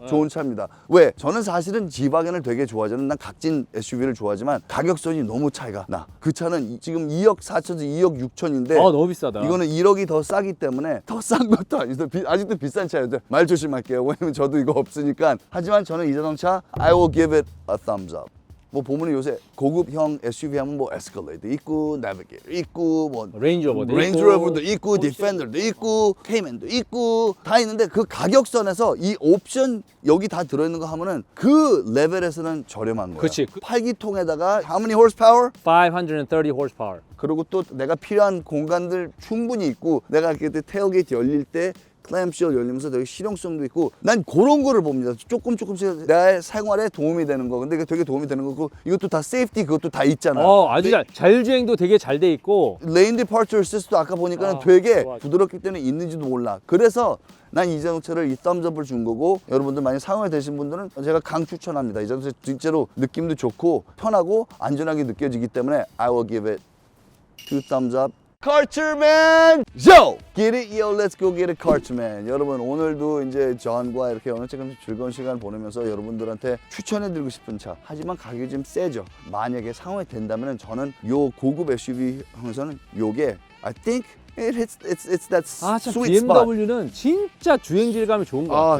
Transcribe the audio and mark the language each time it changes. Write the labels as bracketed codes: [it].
[ko] 좋은 차입니다. 왜? 저는 사실은 지바겐을 되게 좋아하잖아요. 난 각진 SUV를 좋아하지만 가격선이 너무 차이가 나. 그 차는 지금 2억 4천에서 2억 6천인데 너무 비싸다. 이거는 1억이 더 싸기 때문에 더 싼 것도 아니죠. 아직도 비싼 차예요. 말 조심할게요. 왜냐면 저도 이거 없으니까. 하지만 저는 이 자동차 [en] I will give it a thumbs up. [ko] 뭐 보면은 요새 고급형 SUV 하면 뭐 에스컬레이드 있고, 내비게이터 있고, 뭐 레인지로버도 레인지로버도 있고, 디펜더도 있고, 케이맨도 있고 다 있는데 그 가격선에서 이 옵션 여기 다 들어있는 거 하면은 그 레벨에서는 저렴한 거야. 그치. 8기통에다가 [en] how many horsepower? 530 horsepower. [ko] 그리고 또 내가 필요한 공간들 충분히 있고 내가 그때 테일게이트 열릴 때 클램쉘 열리면서 되게 실용성도 있고 난 그런 거를 봅니다. 조금씩 내 생활에 도움이 되는 거. 근데 이게 되게 도움이 되는 거고 이것도 다 세이프티 그것도 다 있잖아. 아주 자율주행도 되게 잘 돼 있고. 레인 디파처 어시스트도 아까 보니까 아, 되게 좋아. 부드럽기 때문에 있는지도 몰라. 그래서 난 이 자동차를 이 썸즈업을 준 거고 여러분들 많이 사용이 되신 분들은 제가 강추천합니다. 이 자동차 진짜로 느낌도 좋고 편하고 안전하게 느껴지기 때문에 [en] I will give it 2 thumbs up. Carterman, yo, get it, yo, let's go get it, Carterman. [ko] 여러분 오늘도 이제 존과 이렇게 오늘 조금 즐거운 시간 보내면서 여러분들한테 추천해드리고 싶은 차. 하지만 가격이 좀 세죠. 만약에 상황이 된다면 저는 요 고급 SUV 항에서는 요게 [en] I think it's that [ko] 참 [en] sweet spot. [ko] BMW는 진짜 주행 질감이 좋은 것 같아.